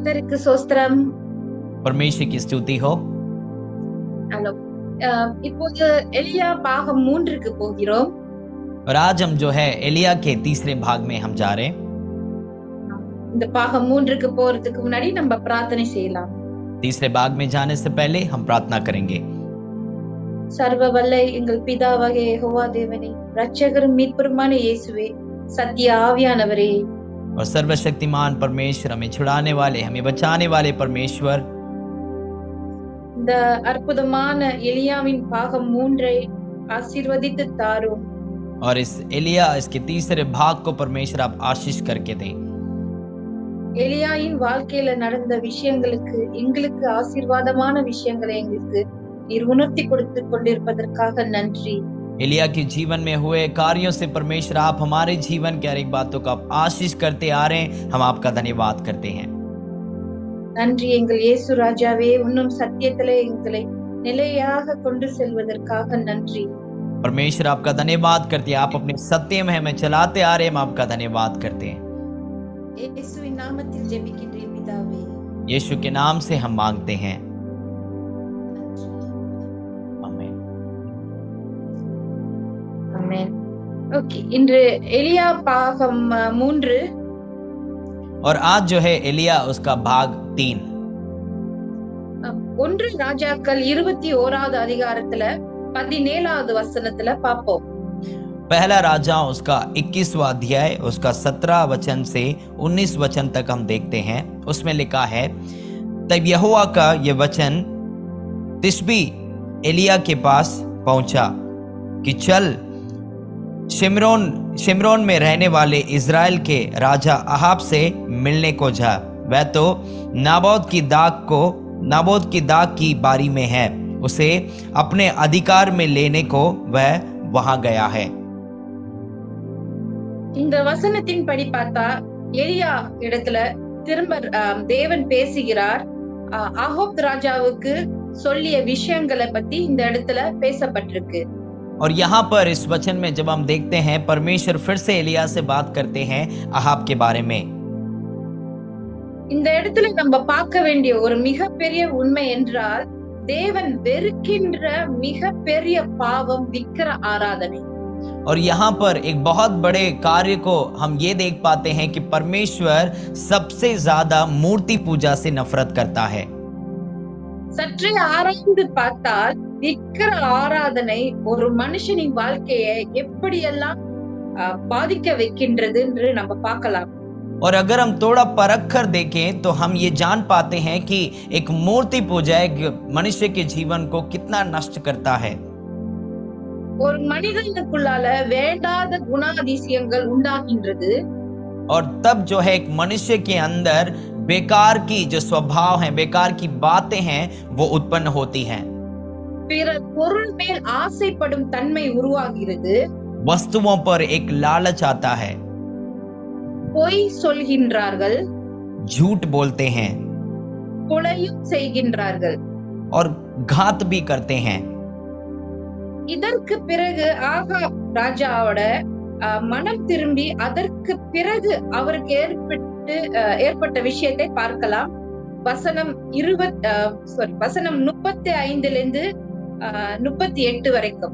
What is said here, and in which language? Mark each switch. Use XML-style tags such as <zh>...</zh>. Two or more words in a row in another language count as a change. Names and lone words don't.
<ta>நாமத்துக்கு சோஸ்திரம்.</ta> <hi>परमेश्वर की स्तुति हो।</hi> <ta>ஹலோ. இப்போது எலியா பாகம் 3க்கு போகிறோம்.</ta> <hi>और आज हम जो है एलिया के तीसरे भाग में हम जा रहे हैं।</hi> <ta>இந்த பாகம் 3க்கு போறதுக்கு முன்னாடி நம்ம பிரார்த்தனை செய்யலாம்.</ta> <hi>तीसरे भाग में जाने से पहले हम प्रार्थना करेंगे।</hi> <ta>சர்வ வல்ல எங்கள் பிதாவாகிய யெகோவா தேவனே, இரட்சகரும் மீட்பருமான இயேசுவே, சத்திய ஆவியானவரே,</ta> <hi>और सर्वशक्तिमान परमेश्वर, हमें छुड़ाने वाले, हमें बचाने वाले परमेश्वर,</hi> <ta>இந்த அற்புதமான எலியாவின் பாகம் 3ஐ ஆசீர்வதித்து தாரும்.</ta> <hi>और इस एलिया इसके तीसरे भाग को परमेश्वर आप आशीष करके दें।</hi> <ta>எலியாவின் வாழ்க்கையில நடந்த விஷயங்களுக்கு, எங்களுக்கு ஆசீர்வாதமான விஷயங்களை எங்களுக்கு நீர் உணர்த்தி கொடுத்து கொண்டிருப்பதற்காக நன்றி.</ta> <hi>एलिया के जीवन में हुए कार्यों से परमेश्वर आप हमारे जीवन के हर एक बातों का आप आशीष करते आ रहे हैं, हम आपका धन्यवाद करते हैं।</hi> <ta>நன்றி எங்கள் இயேசு ராஜாவே, இன்னும் சத்தியத்திலே எங்களை நிலையாக கொண்டு செல்வதற்காக நன்றி.</ta> <hi>परमेश्वर आपका धन्यवाद करते हैं, आप अपने सत्य में हमें चलाते आ रहे हैं, हम आपका धन्यवाद करते हैं।</hi> <ta>இயேசுவின் நாமத்தில் ஜெபிக்கின்றேன் பிதாவே.</ta> <hi>यीशु के नाम से हम मांगते हैं, आमीन।</hi> <ta>ஆமென். ஓகே, இன்று எலியா பாகம் 3.</ta> <hi>और आज जो है एलिया उसका भाग 3।</hi> <ta>1 ராஜாக்கள் 21வது அதிகாரத்துல 17வது வசனத்துல பாப்போம்.</ta> <hi>पहला राजा उसका 21वां अध्याय उसका 17 वचन से 19 वचन तक हम देखते हैं। उसमें लिखा है, तब यहोवा का यह वचन तिशबी एलिया के पास पहुंचा कि चल शिमरोन में रहने वाले इज़राइल के राजा अहाब से मिलने को जा। वह तो नाबोत की दाग की बारी में है, उसे अपने अधिकार में लेने को वह वहां गया है।</hi> <ta>இந்த வசனத்தின் படி பார்த்தா எலியா இடத்துல திரும்ப தேவன் பேசுகிறார். ஆகாப் ராஜாவுக்கு சொல்லிய விஷயங்களை பத்தி இந்த இடத்துல பேசப்பட்டிருக்கு.</ta> <hi>और यहाँ पर इस वचन में जब हम देखते हैं, परमेश्वर फिर से एलिया से बात करते हैं अहाब के बारे में।</hi> <ta>இந்த இடத்துல நம்ம பார்க்க வேண்டிய ஒரு மிகப்பெரிய உண்மை என்றால், தேவன் வெறுக்கின்ற மிகப்பெரிய பாவம் விக்கிர ஆராதனை.</ta> <hi>और यहाँ पर एक बहुत बड़े कार्य को हम ये देख पाते हैं कि परमेश्वर सबसे ज्यादा मूर्ति पूजा से नफरत करता है।</hi> <ta>சற்றே ஆராய்ந்து பார்த்தால் விக்கிர ஆராதனை ஒரு மனுஷனின் வாழ்க்கையை எப்படியெல்லாம் பாதிக்க வைக்கின்றது என்று நம்ம பார்க்கலாம்.</ta> <hi>और अगर हम थोड़ा परख कर देखें तो हम ये जान पाते हैं कि एक मूर्ति पूजा एक मनुष्य के जीवन को कितना नष्ट करता है।</hi> <ta>ஒரு மனிதனுக்குள்ளால வேண்டாத குணாதிசயங்கள் உண்டாகின்றது।</ta> <hi>और तब जो है एक मनुष्य के अंदर बेकार की जो स्वभाव है, बेकार की बातें हैं, वो उत्पन्न होती हैं।</hi> <ta>பிற பொருள் மேல் ஆசைப்படும் தன்மை உருவாகிறது।</ta> <hi>वस्तुओं पर एक लालच आता है।</hi> <ta>பொய் சொல்கின்றார்கள்,</ta> <hi>झूठ बोलते हैं</hi> <ta>கொலையும் செய்கின்றார்கள்</ta> <hi>और घात भी करते हैं।</hi> <ta>இதற்கு பிறகு ஆகாப் ராஜாவோட மனம் திரும்பி அதற்கு பிறகு அவருக்கு ஏற்பட்ட விஷயத்தை பார்க்கலாம். வசனம் 35 38 வரைக்கும்।</ta>